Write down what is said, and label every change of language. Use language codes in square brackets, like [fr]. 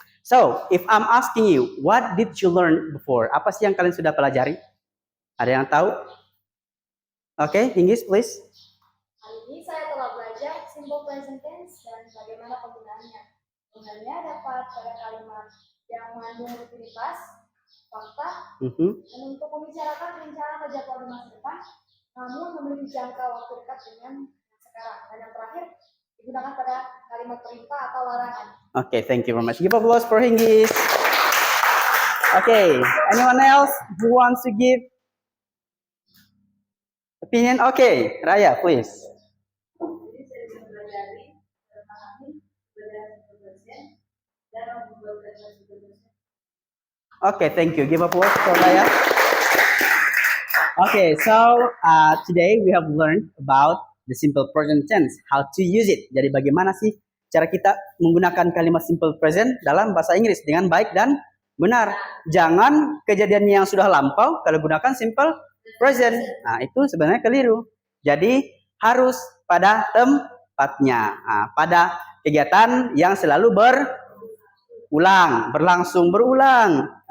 [en] So, if I'm asking you, what did you learn before? [id] Apa sih yang kalian sudah pelajari? Ada yang tahu? Oke, Inggris, please. Hari ini saya telah belajar simple present tense dan bagaimana penggunaannya. Penggunaannya dapat pada kalimat yang mengandung rutinitas, fakta, dan untuk membicarakan rencana atau jadwal di masa depan, namun memiliki jangka waktu dekat dengan sekarang. Dan yang terakhir, digunakan pada kalimat perintah atau larangan. [en] Okay, thank you very much. Give applause for Hinggis. Okay, anyone else who wants to give opinion? Okay, Raya, please. [id] Jadi saya bisa mempelajari, memahami, belajar dan membuat present. [en] Okay, thank you. Give applause for Raya. Okay, so today we have learned about the simple present tense, how to use it. [id] Jadi bagaimana sih cara kita menggunakan kalimat simple present dalam bahasa Inggris dengan baik dan benar. Jangan kejadiannya yang sudah lampau kalau gunakan simple present. Nah, itu sebenarnya keliru. Jadi harus pada tempatnya, pada kegiatan yang selalu berulang, berlangsung, berulang.